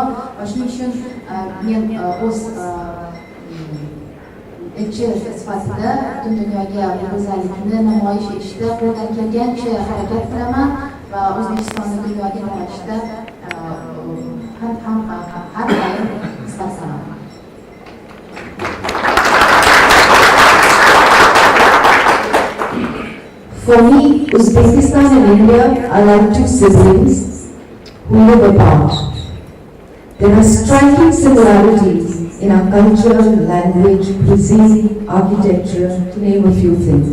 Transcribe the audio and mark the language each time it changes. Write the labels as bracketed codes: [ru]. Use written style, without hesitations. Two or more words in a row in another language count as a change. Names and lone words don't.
[uz] Va shuning uchun men o'z elchi sifatida butun dunyoga bu go'zallikni namoyish etishda qo'ldan kelgancha harakat qilaman va O'zbekistonni dunyoga tanishda har doim xizmat qilaman. [en] For me, Uzbekistan and India are like two siblings who live apart. There are striking similarities in our culture, language, cuisine, architecture, to name a few things.